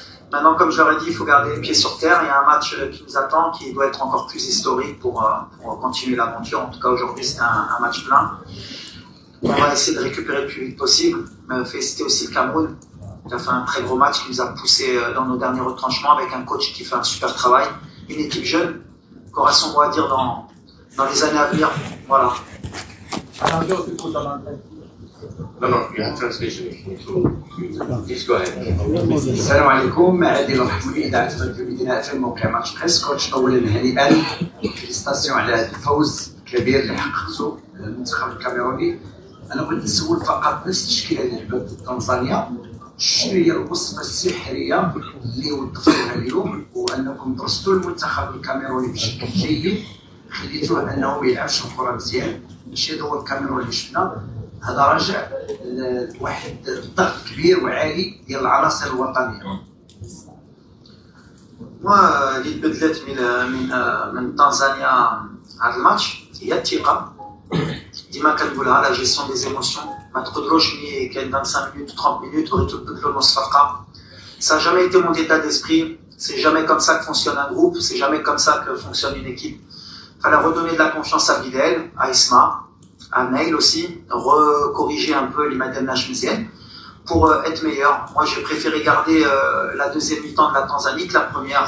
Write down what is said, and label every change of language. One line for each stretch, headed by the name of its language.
French: Maintenant, comme je leur ai dit, il faut garder les pieds sur terre. Il y a un match qui nous attend, qui doit être encore plus historique pour continuer l'aventure. En tout cas, aujourd'hui, c'était un match plein. On va essayer de récupérer le plus vite possible. Féliciter aussi le Cameroun. Il a fait un très gros match qui nous a poussé dans nos derniers retranchements avec un coach qui fait un super travail. Une équipe jeune, qui aura son mot à dire dans les années à venir. Voilà.
English: No, you have translation. Please go ahead.
Arabic: السلام عليكم، عادل الرحموني إذاعة المدينة في موقع ماتش بريس. كوتش أولا هنيئا، فيليستاسيون على هذا الفوز الكبير اللي حققته المنتخب الكاميروني. أنا بغيت نسول فقط نفس التشكيلة اللي لعبت ضد تنزانيا، شنو هي الوصفة السحرية اللي وظفتوها اليوم وأنكم درستوا المنتخب الكاميروني بشكل جيد، خليتوه أنه ما يلعبش الكرة مزيان. ماشي هو الكاميرون اللي شفنا، هذا رجع لواحد الضغط كبير وعالي ديال العناصر الوطنيه. اللي تبدلت من تنزانيا هذا الماتش هي الثقه. ديما كنقولها
French: لا جيستيون دي زيموسيون.
Arabic: ما تقدروش ملي كاين
French: 25 minutes 30 minutes
Arabic: تبدلوا نص فرقه.
French: Ça n'a jamais été mon état d'esprit. C'est jamais comme ça que fonctionne un groupe. C'est jamais comme ça que fonctionne une équipe. Il fallait redonner de la confiance à Bilal, à Isma, à Nail aussi, recorriger un peu l'Imadem Nachmzienne pour être meilleur. Moi, j'ai préféré garder la deuxième mi-temps de la Tanzanie que la première.